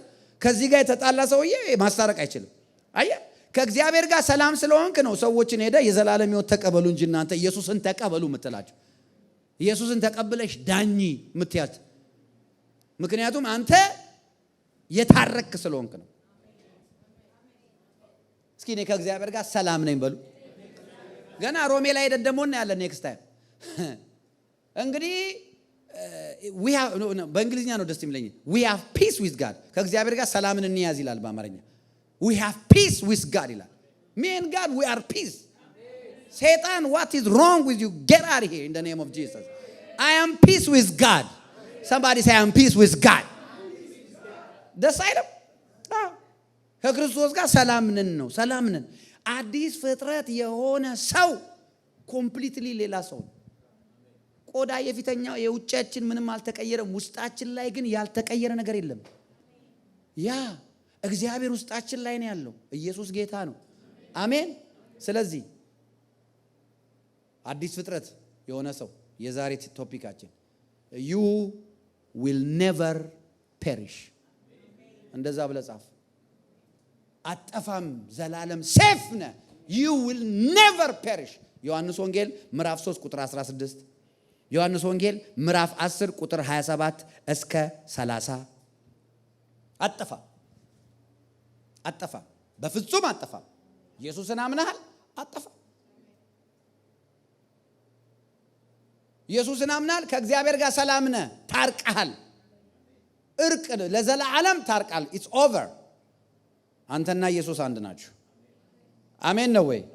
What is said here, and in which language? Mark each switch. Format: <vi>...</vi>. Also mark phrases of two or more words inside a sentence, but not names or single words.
<am>ከዚህ ጋር የተጣላ ሰውዬ ማስታረቅ አይችልም። አየ ከእግዚአብሔር ጋር ሰላም ስለሆንክ ነው ሰዎችን ሄደ የዘላለም ሕይወት ተቀበሉ እንጂ እናንተ ኢየሱስን ተቀበሉ የምትላቸው። ኢየሱስን ተቀብለሽ ዳኝ የምትያት ምክንያቱም አንተ የታረክ ስለሆንክ ነው። እስኪ እኔ ከእግዚአብሔር ጋር ሰላም ነኝ በሉ። ገና ሮሜ ላይ ደግሞ ያለ</am> <en>next time</en> <am>እንግዲህ</am> <en>we have</en> <am>በእንግሊዝኛ ነው ደስ የሚለኝ</am> <en>we have peace with God።</en> <am>ከእግዚአብሔር ጋር ሰላምን እንያዝ ይላል በአማርኛ።</am> <en>we have peace with God</en> <am>ይላል።</am> <en>me and God we are peace። Satan, what is wrong with you? Get out of here in the name of Jesus. I am peace with God. Somebody say, I am peace with God.</en> <am>ደስ አይልም? ከክርስቶስ ጋር ሰላም ነን ነው። ሰላም ነን። አዲስ ፍጥረት የሆነ ሰው ኮምፕሊትሊ ሌላ ሰው ነው። ቆዳ የፊተኛው የውጫችን ምንም አልተቀየረም። ውስጣችን ላይ ግን ያልተቀየረ ነገር የለም። ያ እግዚአብሔር ውስጣችን ላይ ነው ያለው። ኢየሱስ ጌታ ነው። አሜን። ስለዚህ አዲስ ፍጥረት የሆነ ሰው የዛሬ ቶፒካችን</am> <en>you will never perish</en> <am>እንደዛ ብለህ ጻፍ። አጠፋም ዘላለም ሴፍ ነህ።</am> <en>you will never perish</en> <am>ዮሐንስ ወንጌል ምዕራፍ 3 ቁጥር 16 ዮሐንስ ወንጌል ምዕራፍ 10 ቁጥር 27 እስከ 30 አጠፋ በፍጹም አጠፋ። ኢየሱስን አምነሃል? አጠፋ። ኢየሱስን አምናል፣ ከእግዚአብሔር ጋር ሰላም ነህ፣ ታርቀሃል። እርቅ ለዘላለም ታርቃል።</am> <en>It's over።</en> <am>አንተና ኢየሱስ አንድ ናችሁ። አሜን ነው ወይ?</am>